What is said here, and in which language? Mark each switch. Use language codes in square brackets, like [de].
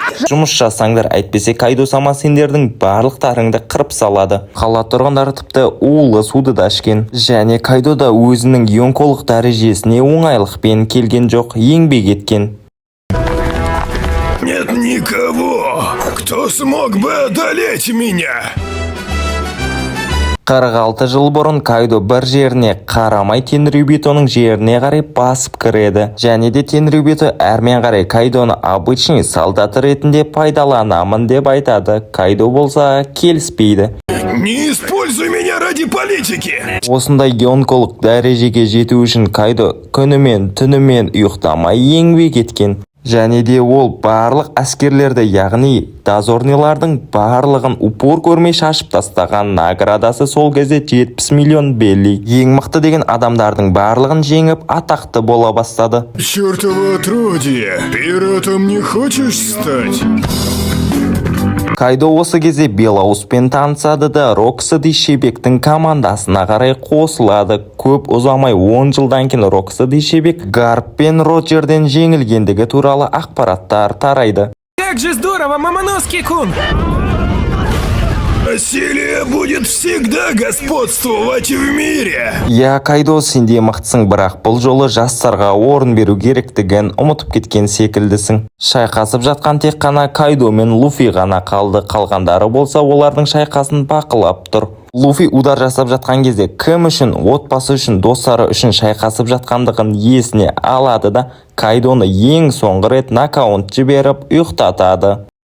[kk] Жұмыс жасаңдар, әйтпесе Кайдо сама сендердің барлықтарыңды қырып салады. Қала тұрғындары тіпті улы суды да ішкен. Және Кайдо да өзінің йонколық дәрежесіне оңайлықпен келген жоқ, еңбек еткен. [ru] Нет никого, кто смог бы одолеть меня! [kk] 46 жыл бұрын Кайдо бір жеріне қарамай Тенрюбитоның жеріне қарай басып кіреді. Және де Тенрюбито әрмен қарай Кайдоны [ru] обычный солдат [kk] ретінде пайдаланамын деп айтады. Кайдо болса келіспейді. [ru] Не используй меня ради политики! [kk] Осындай йонколық дәрежеге жету үшін Кайдо күнімен түнімен ұйықтамай еңбек еткен. Және де ол барлық әскерлерді, яғни дозорнилардың барлығын упор көрмей шашып тастаған. Наградасы сол кезде 70 миллион белли. Ең мықты деген адамдардың барлығын жеңіп атақты бола бастады. [ru] Чёртово отродье! Пиратом не хочешь стать? [kk] Кайдо осы кезде Белауспен танысады да Роксиди Шебектің командасына қарай қосылады. Көп ұзамай 10 жылдан кейін Роксиди Шебек Гарп пен Роджерден жеңілгендігі туралы ақпараттар тарайды. [ru] Как же здорово, Мамоноски-кун! Насилие будет всегда господствовать в мире! [kk] Я Кайдо, сенде мықтысың, бірақ бұл жолы жастарға орын беру керектігін ұмытып кеткен секілдісің. Шайқасып жатқан тек қана Кайдо мен Луфи ғана қалды. Қалғандары болса олардың шайқасын бақылап тұр. Луфи удар жасап жатқан кезде кім үшін, отбасы үшін, достары үшін шайқасып жатқандығын есіне алады да Кайдоны ең соңғы рет нокаут жіберіп ұйықтатады.